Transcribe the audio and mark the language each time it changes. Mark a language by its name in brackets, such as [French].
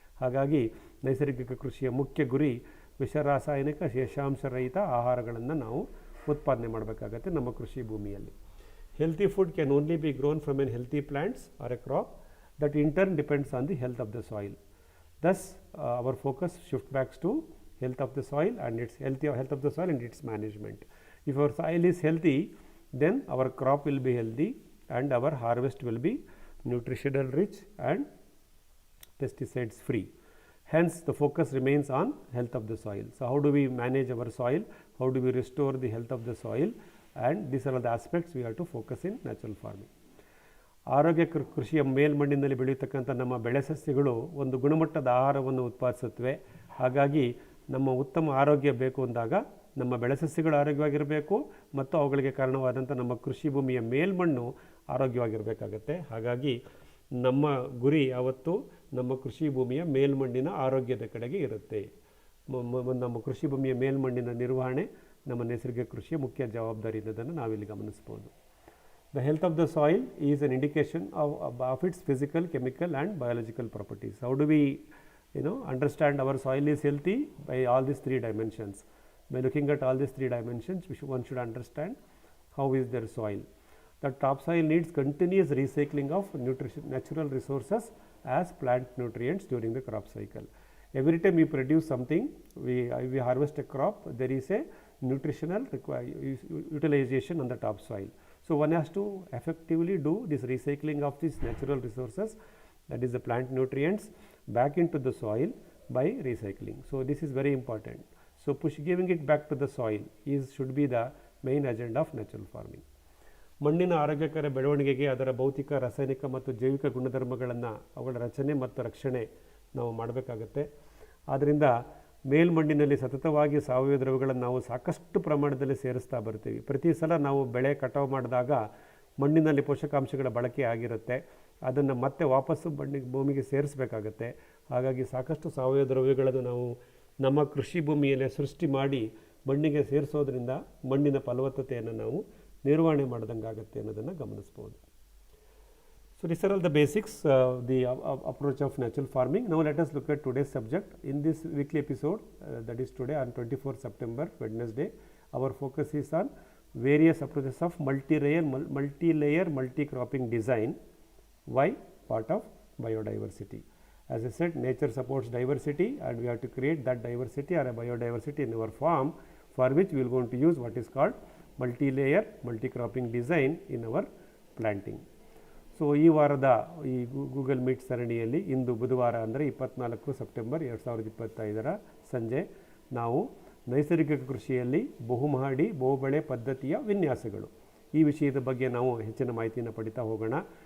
[Kannada] ಹಾಗಾಗಿ ನೈಸರ್ಗಿಕ ಕೃಷಿಯ ಮುಖ್ಯ ಗುರಿ ವಿಷ ರಾಸಾಯನಿಕ ಶೇಷಾಂಶರಹಿತ ಆಹಾರಗಳನ್ನು ನಾವು ಉತ್ಪಾದನೆ ಮಾಡಬೇಕಾಗತ್ತೆ ನಮ್ಮ ಕೃಷಿ ಭೂಮಿಯಲ್ಲಿ. [English] Healthy food can only be grown from an healthy plants or a crop that in turn depends on the health of the soil. Thus our focus shift backs to health of the soil and its health of the soil and its management. If our soil is healthy, then our crop will be healthy and our harvest will be nutritional rich and pesticides free. Hence the focus remains on health of the soil. So how do we manage our soil? How do we restore the health of the soil? And these are all the aspects we have to focus in natural farming. [Kannada] ಆರೋಗ್ಯ ಕೃಷಿಯ ಮೇಲ್ಮಣ್ಣಿನಲ್ಲಿ ಬೆಳೆಯತಕ್ಕಂಥ ನಮ್ಮ ಬೆಳೆ ಸಸ್ಯಗಳು ಒಂದು ಗುಣಮಟ್ಟದ ಆಹಾರವನ್ನು ಉತ್ಪಾದಿಸುತ್ತವೆ. ಹಾಗಾಗಿ ನಮ್ಮ ಉತ್ತಮ ಆರೋಗ್ಯ ಬೇಕು ಅಂದಾಗ ನಮ್ಮ ಬೆಳೆ ಸಸ್ಯಗಳು ಆರೋಗ್ಯವಾಗಿರಬೇಕು ಮತ್ತು ಅವುಗಳಿಗೆ ಕಾರಣವಾದಂಥ ನಮ್ಮ ಕೃಷಿ ಭೂಮಿಯ ಮೇಲ್ಮಣ್ಣು ಆರೋಗ್ಯವಾಗಿರಬೇಕಾಗತ್ತೆ. ಹಾಗಾಗಿ ನಮ್ಮ ಗುರಿ ಯಾವತ್ತೂ ನಮ್ಮ ಕೃಷಿ ಭೂಮಿಯ ಮೇಲ್ಮಣ್ಣಿನ ಆರೋಗ್ಯದ ಕಡೆಗೆ ಇರುತ್ತೆ. ನಮ್ಮ ಕೃಷಿ ಭೂಮಿಯ ಮೇಲ್ಮಣ್ಣಿನ ನಿರ್ವಹಣೆ ನಮ್ಮ ನೈಸರ್ಗಿಕ ಕೃಷಿಯ ಮುಖ್ಯ ಜವಾಬ್ದಾರಿ ಅನ್ನೋದನ್ನು ನಾವಿಲ್ಲಿ ಗಮನಿಸ್ಬೋದು. [English] The health of the soil is an indication of its physical, chemical and biological properties. How do we understand our soil is healthy? By all these three dimensions. By looking at all these three dimensions, one should understand how is their soil. The topsoil needs continuous recycling of natural resources as plant nutrients during the crop cycle. Every time we produce something, we harvest a crop, there is a nutritional utilization on the topsoil. So one has to effectively do this recycling of these natural resources, that is the plant nutrients, back into the soil by recycling. So this is very important. So giving it back to the soil should be the main agenda of natural farming. [Kannada] ಮಣ್ಣಿನ ಆರೋಗ್ಯಕರ ಬೆಳವಣಿಗೆಗೆ ಅದರ ಭೌತಿಕ, ರಾಸಾಯನಿಕ ಮತ್ತು ಜೈವಿಕ ಗುಣಧರ್ಮಗಳನ್ನು ಅವುಗಳ ರಚನೆ ಮತ್ತು ರಕ್ಷಣೆ ನಾವು ಮಾಡಬೇಕಾಗತ್ತೆ. ಆದ್ದರಿಂದ ಮೇಲ್ಮಣ್ಣಿನಲ್ಲಿ ಸತತವಾಗಿ ಸಾವಯವ ದ್ರವ್ಯಗಳನ್ನು ನಾವು ಸಾಕಷ್ಟು ಪ್ರಮಾಣದಲ್ಲಿ ಸೇರಿಸ್ತಾ ಬರ್ತೀವಿ. ಪ್ರತಿ ಸಲ ನಾವು ಬೆಳೆ ಕಟಾವು ಮಾಡಿದಾಗ ಮಣ್ಣಿನಲ್ಲಿ ಪೋಷಕಾಂಶಗಳ ಬಳಕೆ ಆಗಿರುತ್ತೆ, ಅದನ್ನು ಮತ್ತೆ ವಾಪಸ್ಸು ಭೂಮಿಗೆ ಸೇರಿಸಬೇಕಾಗತ್ತೆ. ಹಾಗಾಗಿ ಸಾಕಷ್ಟು ಸಾವಯವ ದ್ರವ್ಯಗಳನ್ನು ನಾವು ನಮ್ಮ ಕೃಷಿ ಭೂಮಿಯಲ್ಲಿ ಸೃಷ್ಟಿ ಮಾಡಿ ಮಣ್ಣಿಗೆ ಸೇರಿಸೋದ್ರಿಂದ ಮಣ್ಣಿನ ಫಲವತ್ತತೆಯನ್ನು ನಾವು ನಿರ್ವಹಣೆ ಮಾಡಿದಂಗಾಗತ್ತೆ ಅನ್ನೋದನ್ನು ಗಮನಿಸ್ಬೋದು. [English] So these are all the basics, the approach of natural farming. Now let us look at today's subject. In this weekly episode, that is today on 24th September, Wednesday, our focus is on various approaches of multi-layer multi-cropping design. Why? Part of biodiversity. As I said, nature supports diversity and we have to create that diversity or a biodiversity in our farm, for which we are going to use what is called multi-layer multi-cropping design in our planting. [Kannada] So ಈ ವಾರದ ಈ Google meet ಸರಣಿಯಲ್ಲಿ ಇಂದು ಬುಧವಾರ ಅಂದರೆ 24 September 2025 ಸಂಜೆ ನಾವು ನೈಸರ್ಗಿಕ ಕೃಷಿಯಲ್ಲಿ ಬಹುಮಹಡಿ ಬಹುಬೆಳೆ ಪದ್ಧತಿಯ ವಿನ್ಯಾಸಗಳು ಈ ವಿಷಯದ ಬಗ್ಗೆ ನಾವು ಹೆಚ್ಚಿನ ಮಾಹಿತಿಯನ್ನು ಪಡಿತಾ ಹೋಗೋಣ.